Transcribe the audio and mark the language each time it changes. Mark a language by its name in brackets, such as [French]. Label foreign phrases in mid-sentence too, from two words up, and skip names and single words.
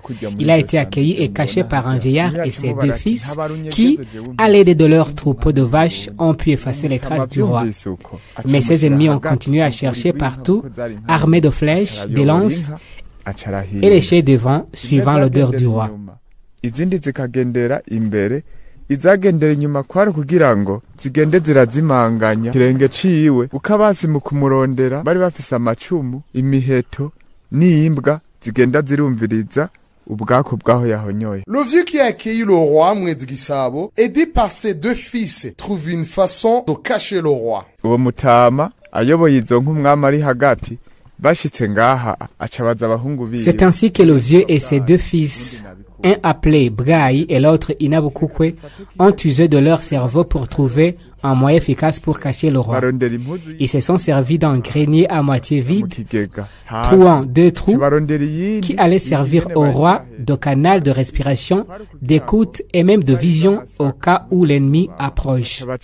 [French] Il a été accueilli et caché par un vieillard et ses deux fils qui, à l'aide de leurs troupeaux de vaches, ont pu effacer les traces du roi. Mais ses ennemis ont continué à chercher partout, armés de flèches, de lances et léchés devant, suivant l'odeur du roi. [Rundi] izagendera inyuma kwari kugira ngo zigende zirazimanganya kirenge ciwe ukabasi mu kumurondera bari bafise amacumu imiheto n'imbwa zigenda zirumviriza ubwako bwaho yahonyoye. [French] Le vieux qui a accueilli le roi Mwezi Gisabo, aidé par ses deux fils, trouve une façon de cacher le roi. [Rundi] Uwo mutama ayoboye izo nk'umwami ari hagati bashitse ngaha acabaza abahungu biwe. [French] C'est ainsi que le vieux et ses deux fils, un appelé Braï et l'autre Inabukukwe, ont usé de leur cerveau pour trouver un moyen efficace pour cacher le roi. Ils se sont servis d'un grenier à moitié vide, trouant deux trous qui allaient servir au roi de canal de respiration, d'écoute et même de vision au cas où l'ennemi approche.